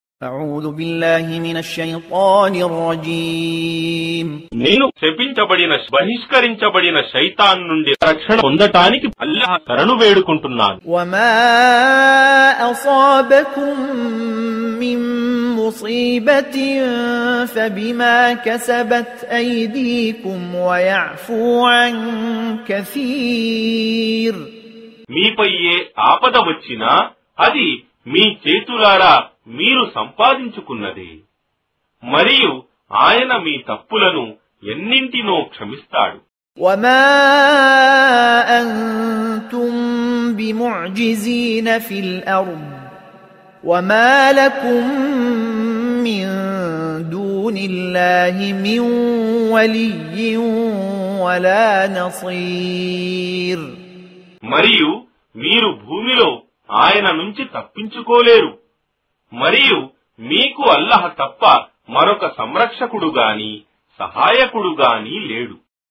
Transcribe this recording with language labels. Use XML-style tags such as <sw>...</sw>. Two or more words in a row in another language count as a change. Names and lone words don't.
<ar>أعوذ بالله من الشيطان الرجيم</ar> <te>నేను శపించబడిన బహిష్కరించబడిన శైతాన్ నుండి రక్షణ పొందటానికి అల్లాహ్ శరణు వేడుకుంటున్నాను.</te> <ar>وما أصابكم من مصيبة فبما كسبت أيديكم ويعفو عن كثير.</ar> <te>మీపై ఏ ఆపద వచ్చినా అది మీ చేతులారా మీరు సంపాదించుకున్నదే, మరియు ఆయన మీ తప్పులను ఎన్నింటినో క్షమిస్తాడు.</te> <ar>وما أنتم بمعجزين في الأرض وما لكم من دون الله من ولي ولا نصير.</ar> <te>మరియు మీరు భూమిలో ఆయన నుంచి తప్పించుకోలేరు, మరియు మీకు అల్లాహ్ తప్ప మరొక సంరక్షకుడు గాని సహాయకుడు గాని లేడు.</te>